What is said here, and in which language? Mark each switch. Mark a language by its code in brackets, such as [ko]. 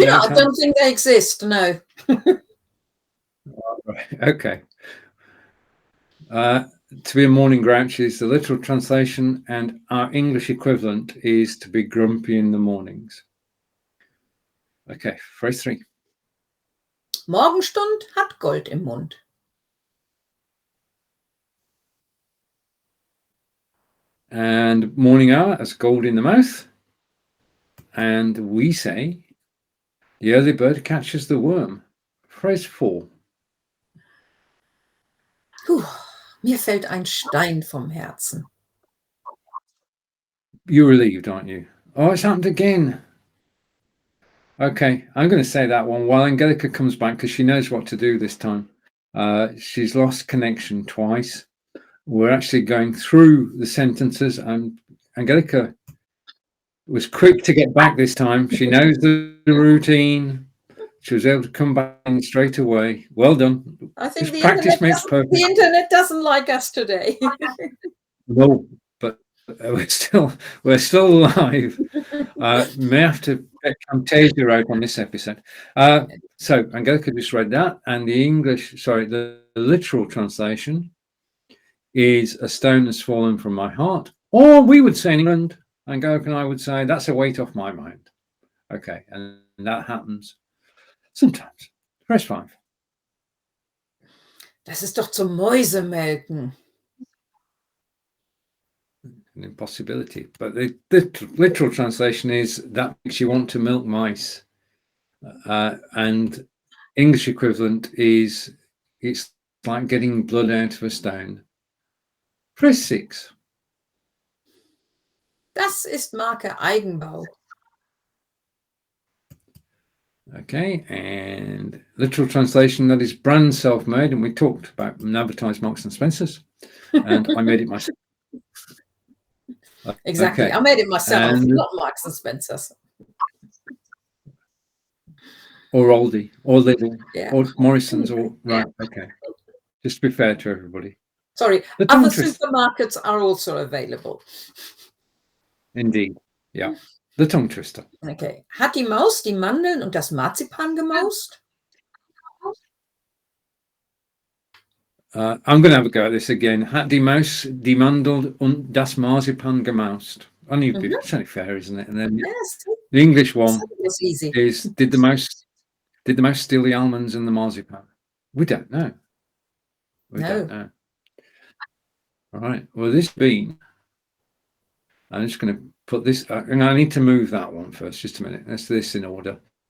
[en] I don't think they exist, no. Right. Okay. To be a morning grouch is the literal translation, and our English equivalent is to be grumpy in the mornings. Okay, phrase 3. [de] Morgenstund hat Gold im Mund. [en] And morning hour has gold in the mouth. And we say, the early bird catches the worm. Phrase 4. [de] Mir fällt ein Stein vom Herzen. [en] You're relieved, aren't you? Oh, it's happened again. Okay, I'm going to say that one while Angelika comes back, because she knows what to do this time. She's lost connection twice. We're actually going through the sentences, and Angelika was quick to get back this time. She knows the routine. She was able to come back in straight away. Well done. I think the internet doesn't like us today. No, but we're still alive. May have to get Camtasia out on this episode. So Angelika just read that, and the literal translation is a stone has fallen from my heart, or we would say in England, Angelika and I would say, that's a weight off my mind. Okay, and that happens sometimes. Phrase 5. [de] Das ist doch zum Mäusemelken. [en] An impossibility, but the literal translation is that makes you want to milk mice, and English equivalent is it's like getting blood out of a stone. Phrase 6. [de] Das ist Marke-Eigenbau. [en] Okay, and literal translation, that is brand self-made, and we talked about and advertised Marks and Spencers, and I made it myself. Exactly, okay. I made it myself, not Marks and Spencers. or Aldi, or Lidl, Yeah. or Morrison's, or Yeah. right. Okay, just to be fair to everybody. Sorry, The other tongue twister. supermarkets are also available. Indeed, yeah. The tongue twister. Okay. [de] Hat die Maus die Mandeln und das Marzipan gemaust? [en] I'm going to have a go at this again. [de] Hat die Maus die Mandel und das Marzipan gemaust? [en] It's only fair, isn't it? And then Yes, the English one it's easy. is did the mouse steal the almonds and the marzipan? We don't know. We don't know. All right. Well, this bean, I'm just going to put this, and I need to move that one first. Just a minute. Let's do this in order.